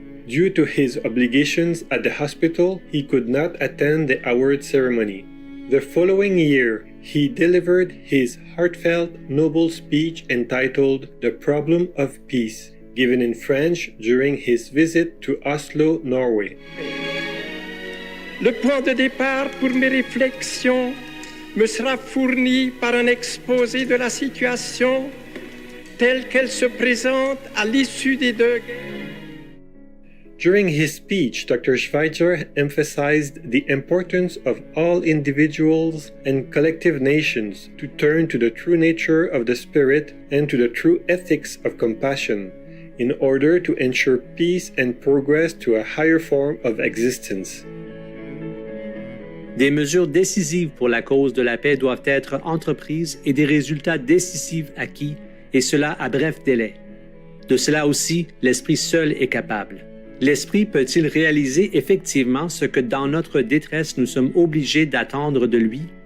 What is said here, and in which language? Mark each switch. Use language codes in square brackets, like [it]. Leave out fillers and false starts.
[en] Due to his obligations at the hospital, he could not attend the award ceremony. The following year, he delivered his heartfelt Nobel speech entitled The Problem of Peace, given in French during his visit to Oslo, Norway. [fr] Le point de départ pour mes réflexions me sera fourni par un exposé de la situation telle qu'elle se présente à l'issue des deux guerres. [en] During his speech, Dr. Schweitzer emphasized the importance of all individuals and collective nations to turn to the true nature of the Spirit and to the true ethics of compassion in order to ensure peace and progress to a higher form of existence. [fr] Des mesures décisives pour la cause de la paix doivent être entreprises et des résultats décisifs acquis, et cela à bref délai. De cela aussi, l'Esprit seul est capable. L'Esprit peut-il réaliser effectivement ce que dans notre détresse nous sommes obligés d'attendre de lui?